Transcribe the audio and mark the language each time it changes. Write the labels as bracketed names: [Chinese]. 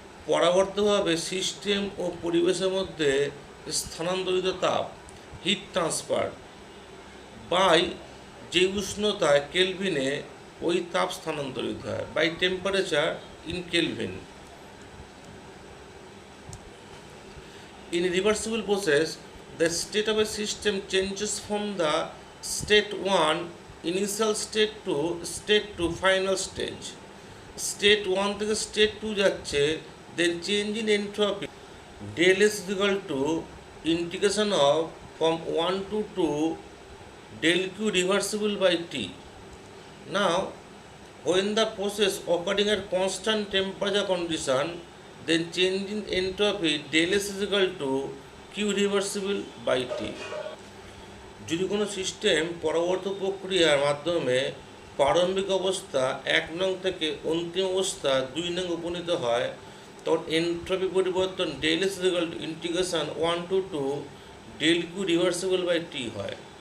[Bangla] পরবর্তীভাবে system ও পরিবেশের মধ্যে স্থানান্তরিত তাপ, হিট ট্রান্সফার, বাই যে উষ্ণতায় কেলভিনে ওই তাপ স্থানান্তরিত হয়, by temperature in kelvin. [English] In reversible process, the state of a system changes from the state 1 initial state to state 2 final stage. State 1 [Bangla] থেকে [English] state 2 [Bangla] যাচ্ছে, [English] then change in entropy del S is equal to integration of from 1 to 2 del Q reversible by T. Now, when the process occurring at constant temperature condition, then change in entropy del S is equal to Q reversible by T. [Bangla] যদি কোনো system পরবর্তী প্রক্রিয়ার মাধ্যমে প্রারম্ভিক অবস্থা 1 নং থেকে অন্তিম অবস্থা 2 নং উপনীত হয়, তখন এন্ট্রপি পরিবর্তন del S [English] equal to integration 1 to 2 del Q reversible by T [Bangla] হয়।